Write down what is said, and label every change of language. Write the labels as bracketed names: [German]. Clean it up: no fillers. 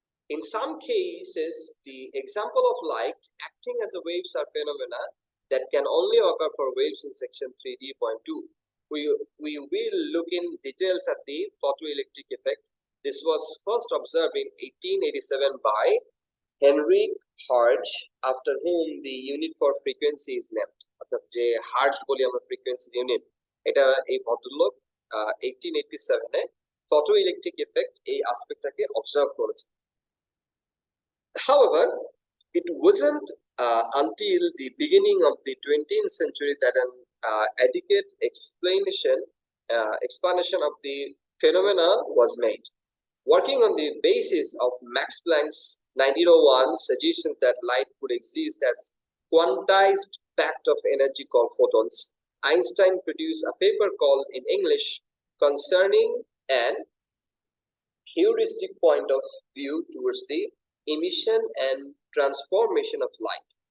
[English] In some cases, the example of light acting as a waves are phenomena that can only occur for waves in section 3D.2. We will look in details at the photoelectric effect. This was first observed in 1887 by Henrik Hertz, after whom the unit for frequency is named. [Bangla] অর্থাৎ যে hertz বলি আমরা frequency unit, এটা এই ভদ্রলোক 1887 এ photoelectric effect এই অ্যাসপেক্টটাকে observe করেছে। [English] However, it wasn't until the beginning of the 20th century that an adequate explanation of the phenomena was made. Working on the basis of Max Planck's 1901 suggestion that light could exist as quantized packet of energy called photons, Einstein produced a paper called in English Concerning an Heuristic Point of View Towards the Emission and Transformation of Light.